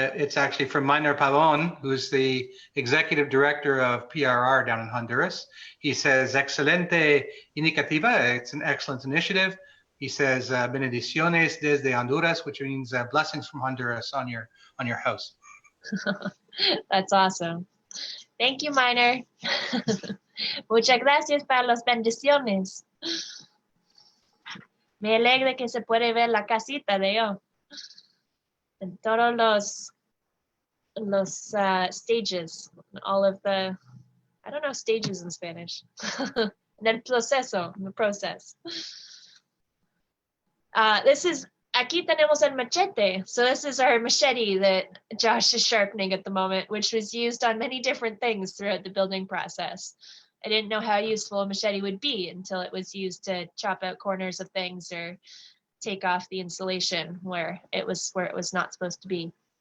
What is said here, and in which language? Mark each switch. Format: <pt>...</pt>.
<en>It's actually from Miner Pavon, who's the executive director of PRR down in Honduras. He says,</en> <es>excelente iniciativa.</es> <en>It's an excellent initiative. He says,</en> <es>bendiciones desde Honduras,</es> <en>which means blessings from Honduras on your house. that's awesome. Thank you, Miner.</en> <es>Muchas gracias para las bendiciones. Me alegra que se puede ver la casita de yo.</es> <en>And</en> <es>todos los</es> <en>stages, all of the, I don't know stages in Spanish.</en> <es>El proceso,</es> <en>the process. This is,</en> <es>aquí tenemos el machete.</es> <en>So this is our machete that Josh is sharpening at the moment, which was used on many different things throughout the building process. I didn't know how useful a machete would be until it was used to chop out corners of things or take off the insulation where it was not supposed to be.</en>